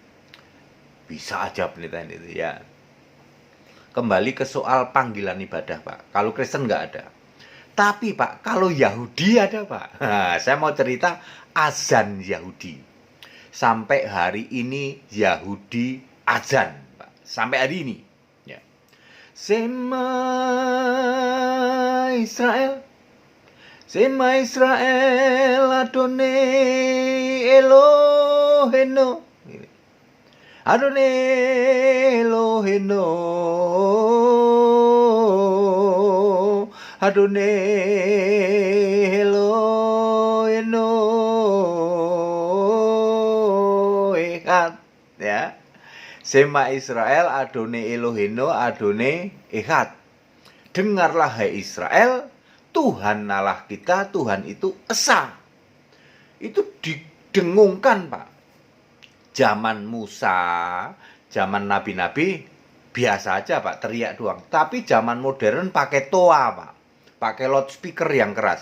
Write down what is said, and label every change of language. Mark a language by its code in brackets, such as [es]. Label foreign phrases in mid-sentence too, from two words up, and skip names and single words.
[id] Bisa aja penelitian itu ya. Kembali ke soal panggilan ibadah, Pak. Kalau Kristen nggak ada. Tapi Pak, kalau Yahudi ada, Pak. Nah, saya mau cerita azan Yahudi. Sampai hari ini Yahudi azan, Pak. Sampai hari ini ya. [he] שמע ישראל אדוני אלוהינו אדוני אלוהינו אדוני אלוהינו ya. שמע ישראל אדוני אלוהינו אדוני אחד. [id] Dengarlah hai Israel, Tuhan Allah kita, Tuhan itu esa. Itu didengungkan, Pak. Zaman Musa, zaman nabi-nabi biasa aja, Pak, teriak doang. Tapi zaman modern pakai toa, Pak. Pakai loudspeaker yang keras.